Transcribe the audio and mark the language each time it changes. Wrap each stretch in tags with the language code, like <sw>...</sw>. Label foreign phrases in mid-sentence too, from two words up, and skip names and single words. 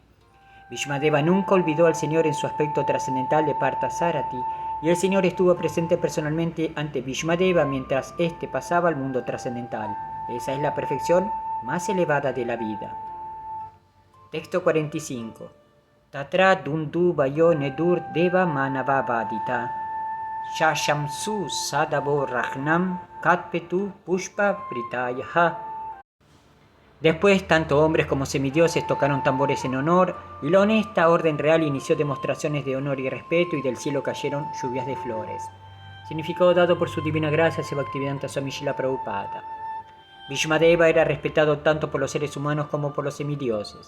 <es>Bhishmadeva nunca olvidó al Señor en su aspecto trascendental de Parthasarathi, y el Señor estuvo presente personalmente ante Bhishmadeva mientras éste pasaba al mundo trascendental. Esa es la perfección más elevada de la vida. Texto 45.</es> <sa>तत्र दुन्दु वयो नेदुर् देव मानव वदिता. शशंसु सदवो रग्नम् कत्पेतु पुष्प प्रितयह.</sa> <es>Después, tanto hombres como semidioses tocaron tambores en honor, y la honesta orden real inició demostraciones de honor y respeto, y del cielo cayeron lluvias de flores. Significado dado por su divina gracia, Bhaktivedanta Swami Srila Prabhupada. Bhishmadeva era respetado tanto por los seres humanos como por los semidioses.</es>